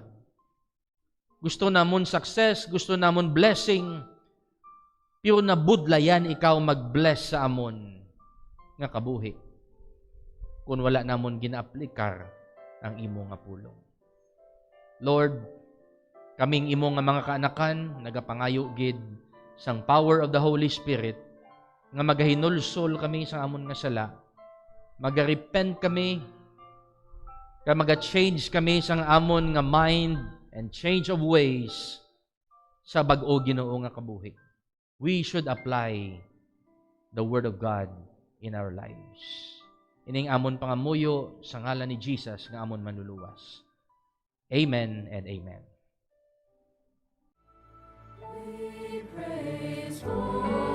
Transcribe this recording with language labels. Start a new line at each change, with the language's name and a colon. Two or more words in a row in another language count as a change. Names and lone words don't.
Hiligaynon: Gusto namon success, gusto namon blessing, pero nabudlayan ikaw mag-bless sa amon nga kabuhi. Kung wala namon gina-aplikar ang imo nga pulong. Lord, kaming imo nga mga kaanakan, nagapangayo gid sang
English: power of the Holy Spirit
Hiligaynon: nga magahinulsol kami sa amon nga sala, maga-repent kami, kaya maga-change kami sang amon nga
English: mind and change of ways
Hiligaynon: sa bag-o Ginoo nga kabuhi.
English: We should apply the Word of God in our lives.
Hiligaynon: Ining amon pangamuyo sa ngalan ni Jesus nga amon manluluwas.
English: Amen and amen. We praise for